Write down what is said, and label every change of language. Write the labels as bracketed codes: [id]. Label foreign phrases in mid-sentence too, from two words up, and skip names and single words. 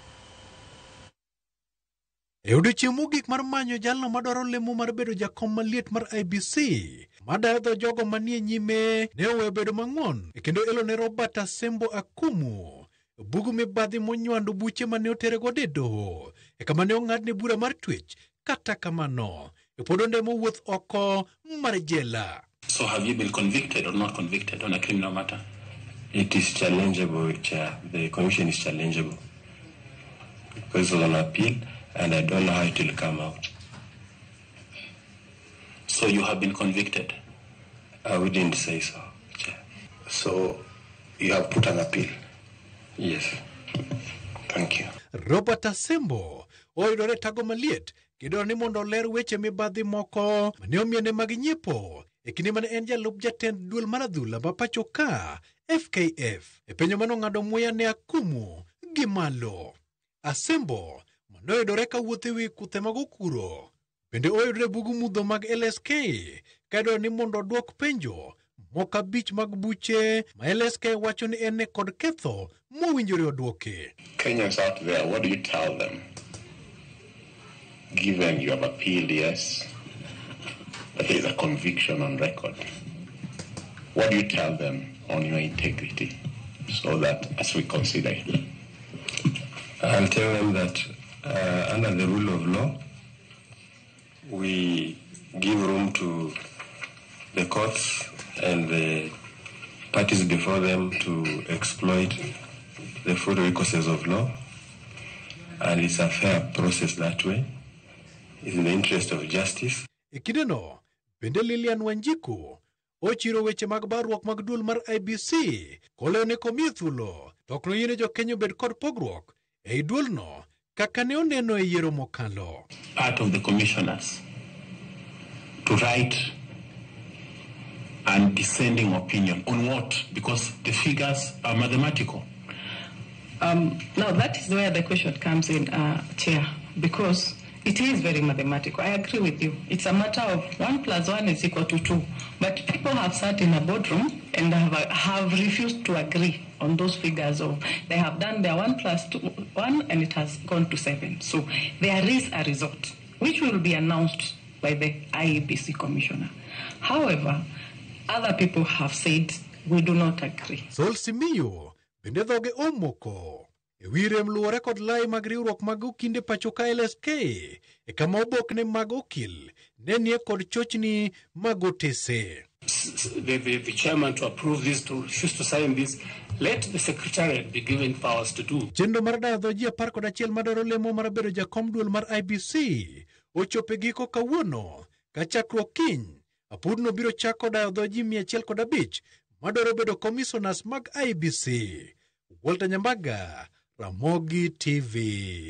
[luo] E odiechieng' mogik mar manyo jalno madwaro lemo mar bedo jakom maliet mar IEBC, madayo dho jogo manie nyime ne oweyo bedo mang'won kendo elo ne Robert Asembo akumu bugu mibadhi monywando buche mane oterego e doho e kama ne ong'adne bura mar twech. Kata kamano pod ondemo wuoth oko mar jela. [en] So have you been convicted or not convicted on a criminal matter? It is challengeable, Chair. The commission is challengeable because it's on appeal. And I don't know how it will come out. So you have been convicted? I wouldn't say so, Chair. So you have put an appeal? Yes. Thank you. [luo] Robert Asembo oyudore tago maliet kidwaro ni mondo ler weche mibadhi moko mane omiene mag nyiepo e kinde mane en jalup jatend duol mar adhula ma pacho ka FKF e penjo mane ong'ado muya ne akumu gi malo. Asembo noyudore ka wuotho ewi kuthe mag okuro. Bende oyudore bugu mudho mag LSK kadwaro ni mondo odwok penjo moko 5 mag buche ma LSK wacho ni en kod ketho mowinjore odwoke. [en] Kenyans out there, what do you tell them? Given you have appealed, yes, but there is a conviction on record. What do you tell them on your integrity so that as we consider it? I'll tell them that under the rule of law, we give room to the courts and the parties before them to exploit the full recourses of law. And it's a fair process that way. It's in the interest of justice. [luo] Ikideno, bende Lilian Wanjiku ochiro weche mag barruok mag duol mar IEBC koleo ne komiye thuolo tokno yiene jo Kenya bed kod pogruok ei duolno kaka ne oneno e yiero mokalo. [en] Part of the commissioners to write and dissenting opinion on what? Because the figures are mathematical. Now that is where the question comes in, Chair, because it is very mathematical. I agree with you. It's a matter of 1 + 1 is equal to 2. But people have sat in a boardroom and have refused to agree on those figures of, they have done their 1 + 1 and it has gone to 7. So there is a result, which will be announced by the IEBC commissioner. However, other people have said we do not agree. [luo] Sol Simiyu bende dhoge omoko ewi rem luwore kod lai mag riwruok mag okinde pachoka LSK kama obokne mag okil ne nie kod chochni mag otese. [en] The chairman to approve this, to refuse to sign this, let the secretariat be given powers to do. [luo] Chenro mar dayo dho ji 11 madwaro lemo mar bedo jakom duol mar IBC ochope giko kawuono ka chakruok kiny apudno biro chako dayo dho ji 105 madwaro bedo commissioners mag IBC. Walter Nyambaga, Ramogi TV.